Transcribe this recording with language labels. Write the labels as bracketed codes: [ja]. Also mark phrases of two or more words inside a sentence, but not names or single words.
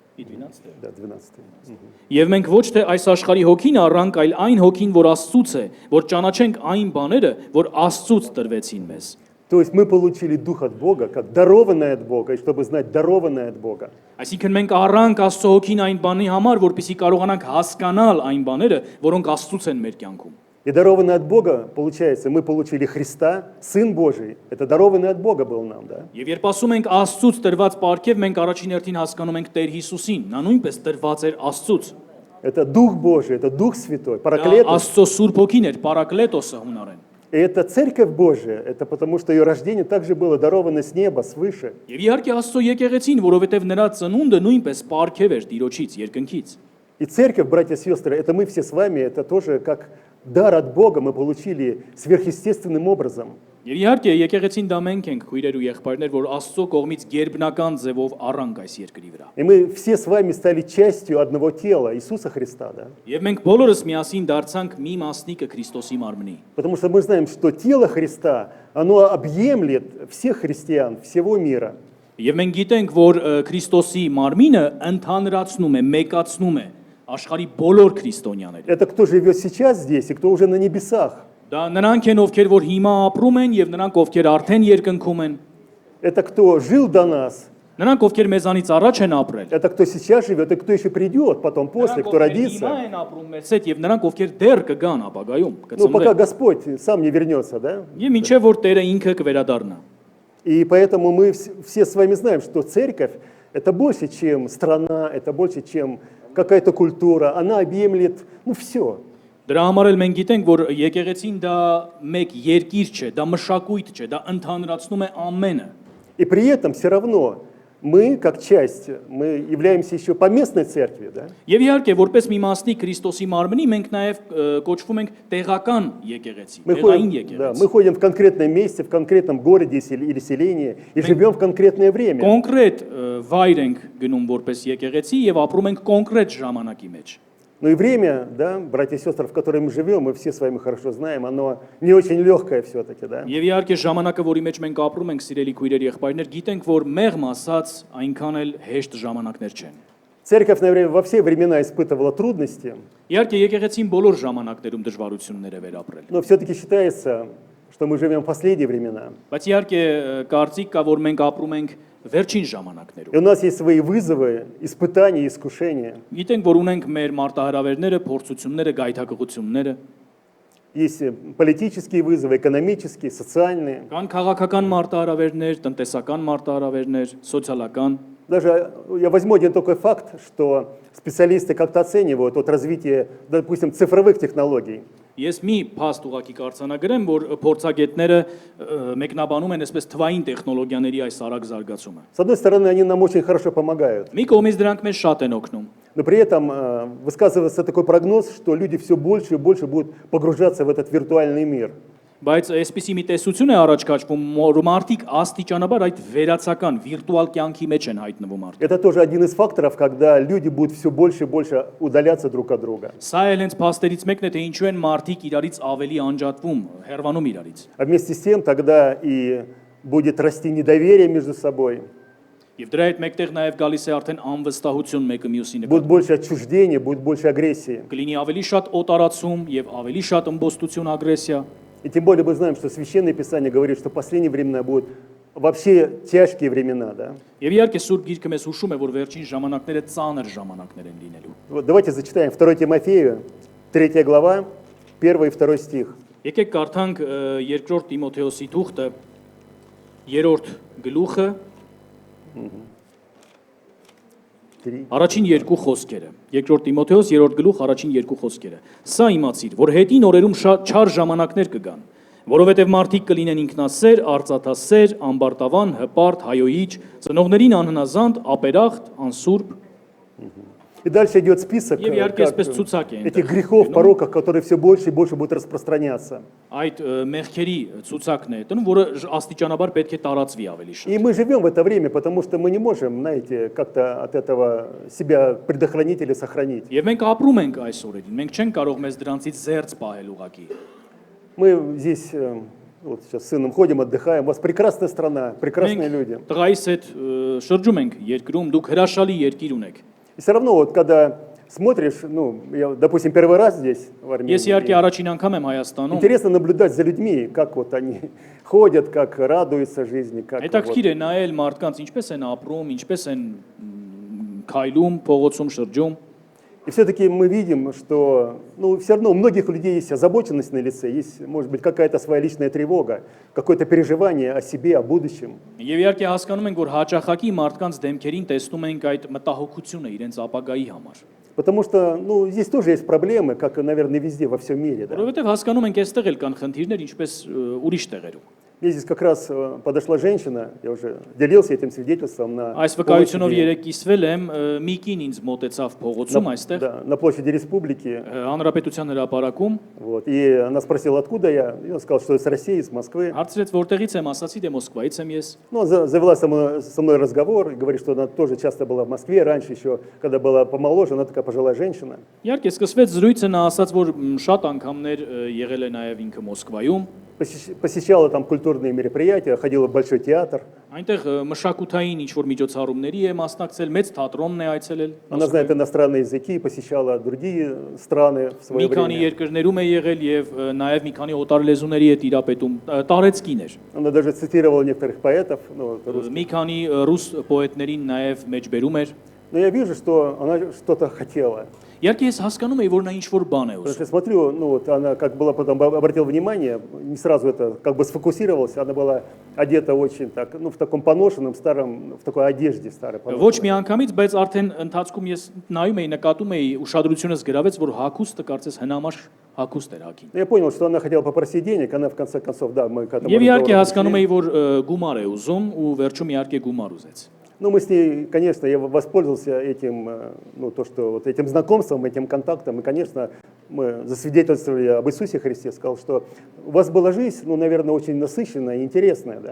[ru] Да, 12. [hy] Եվ մենք ոչ թե այս աշխարհի հոգին առանք, այլ այն հոգին, որ Աստծուց է, որ ճանաչենք այն բաները, որ Աստծուց տրվեցին մեզ։ [ru] То есть мы получили Дух от Бога, как дарованное от Бога, и чтобы знать дарованное от Бога. [hy] Այսինքն մենք առանք Աստծո հոգին այն բանի համար, որպեսզի կարողանանք հասկանալ այն բաները, որոնք Աստծուց են մեր կյանքում։ [ru] И дарованное от Бога, получается, мы получили Христа, Сын Божий. Это дарованный от Бога был нам, да? [hy] Եվ երբ ասում ենք Աստծուց տրված պարգև, մենք առաջին հերթին հասկանում ենք Տեր Հիսուսին, նա նույնպես տրված էր Աստծուց։ [ru] Это Дух Божий, это Дух Святой, [hy] Դա [ru] Параклетос. [hy] Աստծո Սուրբ հոգին էր, Պարակլետոսը հունարեն։ [ru] И это Церковь Божия, это потому что ее рождение также было даровано с неба, свыше. [hy] Եվ իհարկե Աստծո եկեղեցին, որովհետև նրա ծնունդը նույնպես պարգև էր Տիրոջից, երկնքից։ [ru] И Церковь, братья и сестры, это мы все с вами, это тоже как дар от Бога мы получили сверхъестественным образом. [hy] Եվ իհարկե եկեղեցին դա մենք ենք քույրեր ու եղբայրներ, որ Աստծո կողմից գերբնական ձևով առանք այս երկրի վրա։ [ru] И мы все с вами стали частью одного тела, Иисуса Христа, да? [hy] Եվ մենք բոլորս միասին դարձանք մի մասնիկը Քրիստոսի մարմնի։ [ru] Потому что мы знаем, что тело Христа, оно объемлет всех христиан, всего мира. [hy] Եվ մենք գիտենք, որ Քրիստոսի մարմինը ընդհանրացնում է, մեկացնում է աշխարհի բոլոր քրիստոնյաները։ [ru] Это кто живет сейчас здесь и кто уже на небесах. [hy] Դա նրանք են, ովքեր որ հիմա ապրում են եւ նրանք, ովքեր արդեն երկնքում են։ [ru] Это кто жил до нас, [hy] Նրանք, ովքեր մեզանից առաջ են ապրել։ [ru] это кто сейчас живет и кто еще придет потом, после, [hy] Նրանք, [ru] кто [hy] ովքեր հիմա [ru] родится. [hy] են ապրում մեզ հետ եւ նրանք, ովքեր դեռ կգան ապագայում, [ru] Ну, пока [hy] կծնվեն։ [ru] Господь сам не вернется, да? [hy] Եվ մինչեւ որ Տերը ինքը կվերադառնա։ [ru] И поэтому мы все с вами знаем, что церковь – это больше, чем страна, это больше, чем какая-то культура. Она объемлет, ну, все. [hy] Դրա համար էլ մենք գիտենք, որ եկեղեցին դա մեկ երկիր չէ, դա մշակույթ չէ, դա ընդհանրացնում է ամենը։ [ru] И при этом все равно мы, как часть, мы являемся еще поместной церковью, да? [hy] Եվ иհարկե, որպես մի մասնիկ Քրիստոսի մարմնի, մենք նաև կոչվում ենք տեղական եկեղեցի, [ru] Мы [hy] տեղային [ru] ходим, да, [hy] եկեղեցի։ [ru] мы ходим в конкретном месте, в конкретном городе или селении и живем в конкретное время. [hy] Կոնկրետ վայր ենք գնում որպես եկեղեցի եւ ապրում ենք կոնկրետ ժամանակի մեջ։ [ru] Ну и время, да, братья и сестры, в котором мы живем, мы все с вами хорошо знаем, оно не очень легкое все-таки, да? [hy] Եվ իհարկե ժամանակը, որի մեջ մենք ապրում ենք, սիրելի քույրեր եղբայրներ, գիտենք, որ մեղմ ասած այնքան էլ հեշտ ժամանակներ չեն։ [ru] Церковь, наверное, во все времена испытывала трудности, [hy] Իհարկե եկեղեցին բոլոր ժամանակներում դժվարություններ է վերապրել։ [ru] но все-таки считается, что мы живем в последние времена. [hy] Բայց իհարկե կարծիք կա, որ մենք ապրում ենք վերջին ժամանակներում։ [ru] И у нас есть свои вызовы, испытания, искушения. [hy] Գիտենք, որ ունենք մեր մարտահրավերները, փորձությունները, գայթակղությունները, [ru] Есть политические вызовы, экономические, социальные. [hy] կան քաղաքական մարտահրավերներ, տնտեսական մարտահրավերներ, սոցիալական։ [ru] Даже я возьму один такой факт, что специалисты как-то оценивают от развития, допустим, цифровых технологий. [hy] Ես մի փաստ ուղակի կարծանագրեմ, որ փորձագետները մեկնաբանում են այսպես թվային տեխնոլոգիաների այս արագ զարգացումը։ [ru] С одной стороны, они нам очень хорошо помогают, [hy] Մի կողմից դրանք մեզ շատ են օգնում, [ru] но при этом высказывается такой прогноз, что люди все больше и больше будут погружаться в этот виртуальный мир. [hy] բայց այսպիսի մի տեսություն է առաջ քաշվում, որ մարդիկ աստիճանաբար այդ վերացական վիրտուալ կյանքի մեջ են հայտնվում արդեն։ [ru] Это тоже один из факторов, когда люди будут все больше и больше удаляться друг от друга. [hy] Սա էլ հենց փաստերից մեկն է, թե ինչու են մարդիկ իրարից ավելի անջատվում, հեռվանում իրարից։ [ru] А вместе с тем тогда и будет расти недоверие между собой, [hy] Եվ դրա հետ մեկտեղ նաև գալիս է արդեն անվստահություն մեկը մյուսի [ru] будет [hy] նկատմամբ։ [ru] больше отчуждения, будет больше агрессии. [hy] Կլինի ավելի շատ օտարացում եւ ավելի շատ ըմբոստություն, ագրեսիա։ [ru] И тем более мы знаем, что Священное Писание говорит, что в последние времена будут вообще тяжкие времена. Да? [hy] Եվ իհարկե Սուրբ Գիրքը մեզ հուշում է, որ վերջին ժամանակները ծանր ժամանակներ են լինելու։ [ru] Вот давайте зачитаем 2 Тимофею, 3 глава, 1 и 2 стих. [hy] Եկեք կարդանք 2 Տիմոթեոսի թուղթը 3-րդ գլուխը 3. առաջին երկու խոսքերը։ 2 Տիմոթեոս 3-րդ գլուխ առաջին երկու խոսքերը։ Սա իմացիր, որ հետին օրերում շատ չար ժամանակներ կգան, որովհետև մարդիկ կլինեն ինքնասեր, արծաթասեր, ամբարտավան, հպարտ, հայոյիչ, ծնողներին անհնազանդ, ապերախտ, անսուրբ։ [ru] И дальше идет список [hy] Եվ իհարկե [ru] как, [hy] այսպես ցուցակ է [ru] этих грехов, пороков, которые все больше и больше будут распространяться. [hy] Այդ մեղքերի ցուցակն է դնում, որը աստիճանաբար պետք է տարածվի ավելի շատ։ [ru] И мы живем в это время, потому что мы не можем, знаете, как-то от этого себя предохранить или сохранить. [hy] Եվ մենք ապրում ենք այս օրերին։ Մենք չենք կարող մեզ դրանցից զերծ պահել ուղակի։ [ru] Мы здесь вот сейчас с сыном ходим, отдыхаем. У вас прекрасная страна, прекрасные люди. [hy] Մենք տղայիս հետ շրջում ենք երկրում, դուք հրաշալի երկիր ունեք։ [ru] И все равно, вот когда смотришь, ну, я, допустим, первый раз здесь, в Армении, [hy] Ես իհարկե առաջին անգամ եմ Հայաստանում։ [ru] интересно наблюдать за людьми, как вот они ходят, как радуются жизни, как вот. [hy] Հետաքրքիր է նայել մարդկանց ինչպես են ապրում, ինչպես են քայլում, փողոցում շրջում։ [ru] И все-таки мы видим, что, ну, все равно у многих людей есть озабоченность на лице, есть, может быть, какая-то своя личная тревога, какое-то переживание о себе, о будущем. [hy] Եվ իհարկե հասկանում ենք, որ հաճախակի մարդկանց դեմքերին տեսնում ենք այդ մտահոգությունը իրենց ապագայի համար։ [ru] Потому что, ну, здесь тоже есть проблемы, как, наверное, везде, во всем мире. Да? [hy] Որովհետև հասկանում ենք, այստեղ էլ կան խնդիրներ, ինչպես ուրիշ տեղերում։ [ru] Мне здесь как раз подошла женщина, я уже делился этим свидетельством на [hy] Այս վկայությունով [ru] площади, [hy] երեք կիսվել եմ, մի կին ինձ մոտեցավ փողոցում այստեղ, [ru] да, на площади Республики. [hy] Հանրապետության հրապարակում, [ru] Вот, и она спросила, откуда я. И он сказал, что из России, из Москвы. [hy] հարցրեց որտեղից եմ, ասացի դե Մոսկվայից եմ ես։ [ru] Ну, завела со мной разговор, и говорит, что она тоже часто была в Москве, раньше еще, когда была помоложе, она такая пожилая женщина. [hy] Իհարկե սկսվեց զրույցը, նա ասաց, որ շատ անգամներ եղել է նաև ինքը Մոսկվայում, [ru] Посещала там культурные мероприятия, ходила в Большой театр. [hy] այնտեղ մշակութային ինչ-որ միջոցառումների է մասնակցել, մեծ թատրոնն է այցելել։ [ru] Она знает иностранные языки, посещала другие страны в свое [hy] Մի քանի [ru] время. [hy] երկրներում է եղել եւ նաև մի քանի օտար լեզուների հետ իրապետում, տարեցկին էր։ [ru] Она даже цитировала некоторых поэтов. Ну, вот, русских. [hy] Մի քանի ռուս պոետներին նաև մեջբերում էր։ [ru] Но я вижу, что она что-то хотела. [hy] Իհարկե ես հասկանում եմ, որ նա ինչ-որ бан է [ru] Потому [hy] ուզում։ [ru] что я смотрю, ну вот она как была потом обратила внимание, не сразу это как бы сфокусировалась, она была одета очень так, ну в таком поношенном старом, в такой одежде старой. [hy] Ոչ մի անգամից, բայց արդեն ընթացքում ես նայում էի, նկատում էի, ուշադրությունս գրավեց, որ հակուստը կարծես հնամաշ հակուստ էր հակին։ [ru] Я понял, что она хотела попросить денег, она в конце концов, да, мы к этому [hy] Եվ իհարկե [ru] разговору [hy] հասկանում [ru] пришли. [hy] էի, որ գումար է уզում ու վերջում իհարկե գումար ուզեց։ [ru] Ну, мы с ней, конечно, я воспользовался этим, ну, то, что вот этим знакомством, этим контактом, и, конечно, мы засвидетельствовали об Иисусе Христе, сказал, что у вас была жизнь, ну, наверное, очень насыщенная и интересная, да?